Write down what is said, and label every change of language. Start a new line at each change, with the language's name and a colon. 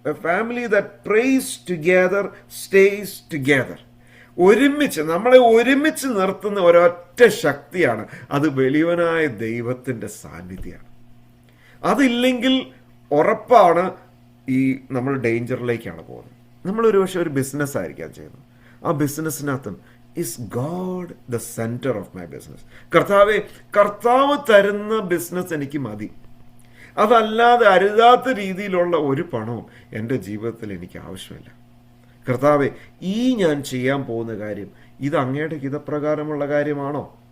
English: A family that prays together stays together.
Malayalam: നമ്മളെ ഒരുമിച്ച് നിർത്തുന്ന ഒരൊറ്റ ശക്തിയാണ്, അത് വലിയവനായ ദൈവത്തിൻ്റെ സാന്നിധ്യമാണ്. അതില്ലെങ്കിൽ ഉറപ്പാണ് നമ്മൾ ഡേഞ്ചറിലേക്കാണ് പോകുന്നത്. നമ്മളൊരു പക്ഷേ ഒരു ബിസിനസ് ആയിരിക്കാം ചെയ്യുന്നത്. ആ ബിസിനസ്സിനകത്തും
English: is God the center of my business.
Malayalam: കർത്താവ് തരുന്ന ബിസിനസ് എനിക്ക് മതി. അതല്ലാതെ അരുതാത്ത രീതിയിലുള്ള ഒരു പണവും എൻ്റെ ജീവിതത്തിൽ എനിക്ക് ആവശ്യമില്ല. കർത്താവെ, ഞാൻ ചെയ്യാൻ പോകുന്ന കാര്യം ഇത് അങ്ങയുടെ ഹിതപ്രകാരമുള്ള കാര്യമാണോ?